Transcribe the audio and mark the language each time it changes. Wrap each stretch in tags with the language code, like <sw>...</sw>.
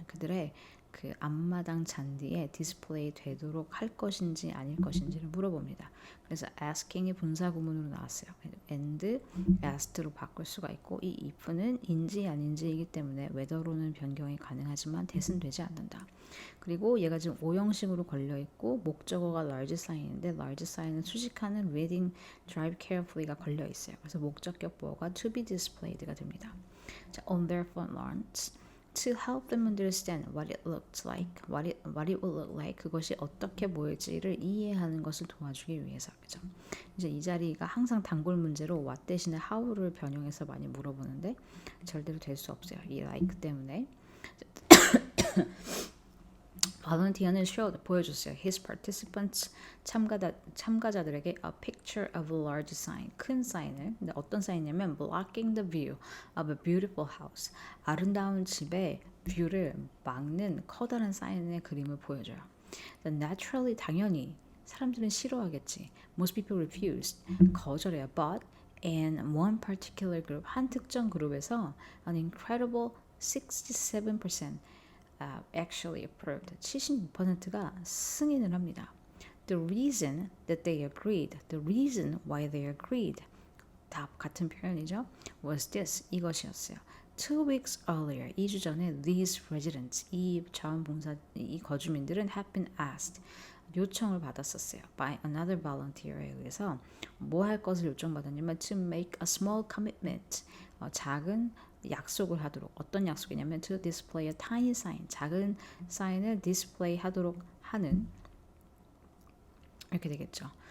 <ko>그들의 그 앞마당 잔디에 디스플레이 되도록 할 것인지 아닐 것인지를 물어봅니다. 그래서 asking이 분사 구문으로 나왔어요.</ko> <en>and asked</en> <ko>로 바꿀 수가 있고 이 if는 인지 아닌지이기 때문에 whether로는 변경이 가능하지만 that은 되지 않는다. 그리고 얘가 지금 오형식으로 걸려 있고 목적어가 large sign인데 large sign은 수식하는</ko> <en>reading drive carefully</en> <ko>가 걸려 있어요. 그래서 목적격 보어가</ko> <en>to be displayed</en> <ko>가 됩니다.</ko> <en>자, on their front lawns to help them understand what it looked like, what it would look like,</en> <ko>그것이 어떻게 보일지를 이해하는 것을 도와주기 위해서. 그죠? 이제 이 자리가 항상 단골 문제로 what 대신에 how를 변형해서 많이 물어보는데 절대로 될 수 없어요. 이 like 때문에.</ko> <en>volunteer는 showed, 보여줬어요. His participants,</en> <ko>참가자들에게</ko> <en>a picture of a large sign,</en> <ko>큰 사인을. 근데 어떤 사인이냐면</ko> <en>blocking the view of a beautiful house,</en> <ko>아름다운 집의 뷰를 막는 커다란 사인의 그림을 보여줘요. naturally, 당연히 사람들은 싫어하겠지.</ko> <en>Most people refused, 거절해요. But in one particular group,</en> <ko>한 특정 그룹에서</ko> <en>an incredible 67% actually approved.</en> <ko>76%가 승인을 합니다.</ko> <en>The reason that they agreed, the reason why they agreed,</en> <ko>다 같은 표현이죠.</ko> <en>was this, 이것이었어요. 2 weeks earlier, 2주 전에 these residents,</en> <ko>이 거주민들은</ko> <en>have been asked,</en> <ko>요청을 받았었어요.</ko> <en>by another volunteer에 의해서</en> <ko>뭐 할 것을 요청받았냐면</ko> <en>to make a small commitment,</en> <ko>작은 약속을 하도록. 어떤 약속이냐면</ko> <en>to display a tiny sign,</en> <ko>작은 사인을 디스플레이 하도록 하는, 이렇게 되겠죠.</ko>